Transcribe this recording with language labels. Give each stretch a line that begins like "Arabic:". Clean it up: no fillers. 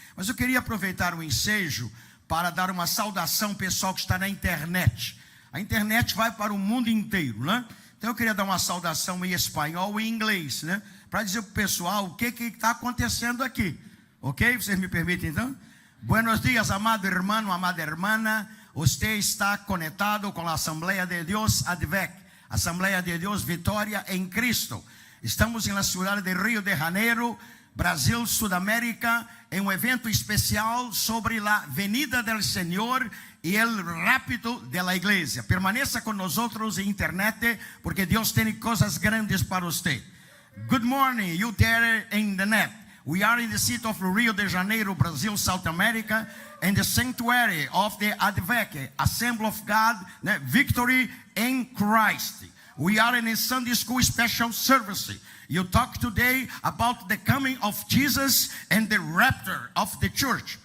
Portuguese: Mas eu queria aproveitar o ensejo para dar uma saudação ao pessoal que está na internet. A internet vai para o mundo inteiro, né? Então eu queria dar uma saudação em espanhol e em inglês, né? Para dizer para o pessoal o que está acontecendo aqui. Ok? Vocês me permitem então?
Spanish: Buenos dias,
Portuguese: amado irmão,
Spanish: amada hermana. Usted está conectado con la Asamblea de Dios ADVEC, Asamblea de Dios Vitória en Cristo. Estamos en la ciudad de Río de Janeiro, Brasil, Sudamérica, en un evento especial sobre la venida del Señor y el rápido de la iglesia. Permaneça con nosotros en internet, porque Dios tiene cosas grandes para usted.
English: Good morning, you there in the net. We are in the city of Rio de Janeiro, Brazil, South America, and the sanctuary of the ADVEC, Assembly of God, Victory in Christ. We are in a Sunday school special service. You talk today about the coming of Jesus and the rapture of the church.